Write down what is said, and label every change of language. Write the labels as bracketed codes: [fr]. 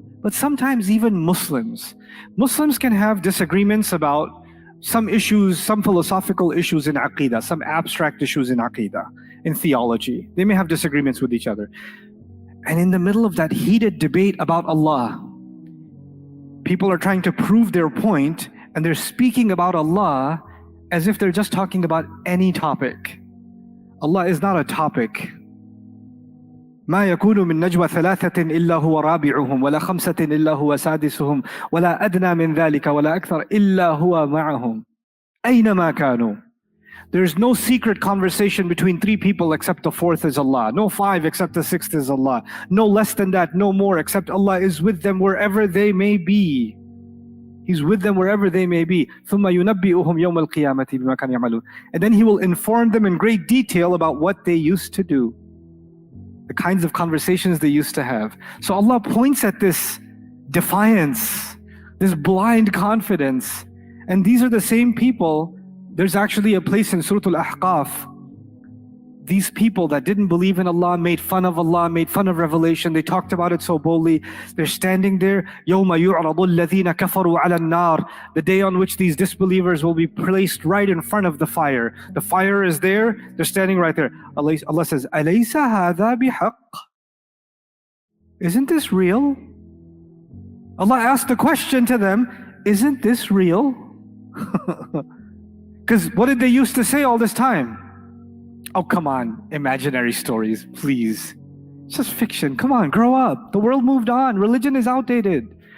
[en] But sometimes even Muslims can have disagreements about some issues, some philosophical issues in Aqidah, some abstract issues in Aqidah, in theology. They may have disagreements with each other. And in the middle of that heated debate about Allah, people are trying to prove their point, and they're speaking about Allah as if they're just talking about any topic. Allah is not a topic. [ar] ما يكون من نجوى ثلاثة إلا هو رابعهم ولا خمسة إلا هو سادسهم ولا أدنى من ذلك ولا أكثر إلا هو معهم أينما كانوا. [en] There's no secret conversation between three people except the fourth is Allah. No five except the sixth is Allah. No less than that, no more, except Allah is with them wherever they may be. He's with them wherever they may be. [ar] ثُمَّ يُنَبِّئُهُمْ يَوْمَ الْقِيَامَةِ بِمَا كَانُوا يَعْمَلُونَ. [en] And then He will inform them in great detail about what they used to do, the kinds of conversations they used to have. So Allah points at this defiance, this blind confidence. And these are the same people. There's actually a place in Surah Al-Ahqaf. These people that didn't believe in Allah, made fun of Allah, made fun of revelation, they talked about it so boldly. They're standing there, [ar] يَوْمَ يُعْرَضُ الَّذِينَ كَفَرُوا عَلَى النَّارِ, [en] the day on which these disbelievers will be placed right in front of the fire. The fire is there, they're standing right there. Allah says, [ar] أَلَيْسَ هَذَا بِحَقٍّ? [en] Isn't this real? Allah asked the question to them, isn't this real? Because what did they used to say all this time? Oh, come on, imaginary stories, please. It's just fiction. Come on, grow up. The world moved on. Religion is outdated.